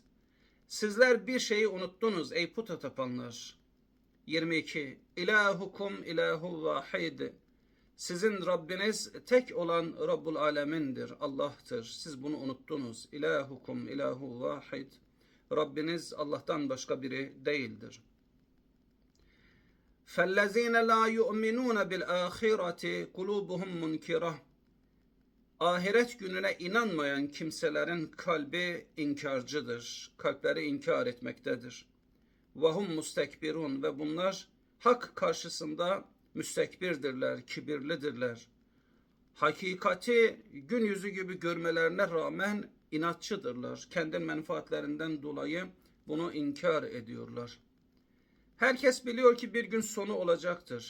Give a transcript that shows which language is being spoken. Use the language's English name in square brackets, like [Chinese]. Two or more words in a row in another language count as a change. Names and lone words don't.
[Turkish] Sizler bir şeyi unuttunuz ey puta tapanlar. [Arabic] 22. إلهكم إله واحد. [Turkish] Sizin Rabbiniz tek olan Rabbul Alemin'dir, Allah'tır. Siz bunu unuttunuz. [Arabic] إلهكم إله واحد. [Turkish] Rabbiniz Allah'tan başka biri değildir. [Arabic] فَالَّذ۪ينَ لَا يُؤْمِنُونَ بِالْآخِرَةِ قُلُوبُهُمْ مُنْكِرَةً. [Turkish] Ahiret gününe inanmayan kimselerin kalbi inkarcıdır. Kalpleri inkar etmektedir. [Arabic] وَهُمْ مُسْتَكْبِرُونَ. [Turkish] Ve bunlar hak karşısında müstekbirdirler, kibirlidirler. Hakikati gün yüzü gibi görmelerine rağmen inatçıdırlar. Kendi menfaatlerinden dolayı bunu inkar ediyorlar. Herkes biliyor ki bir gün sonu olacaktır.